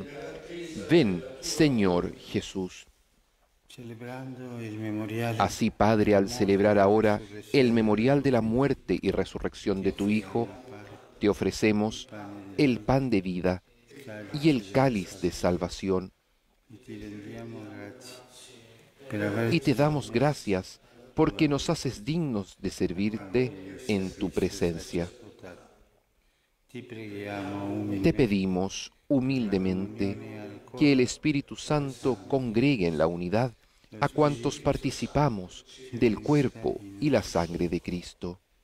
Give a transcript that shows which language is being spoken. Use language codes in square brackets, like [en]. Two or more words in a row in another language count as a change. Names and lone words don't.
[es] Ven, Señor Jesús. [it] Celebrando il memoriale [es] Así, Padre, al celebrar ahora el memorial de la muerte y resurrección de tu Hijo, te ofrecemos el pan de vida y el cáliz de salvación, [it] ti rendiamo grazie per aver [es] y te damos gracias porque nos haces dignos de servirte en tu presencia. [it] ti preghiamo [es] Te pedimos humildemente que el Espíritu Santo congregue en la unidad a cuantos participamos del cuerpo y la sangre de Cristo.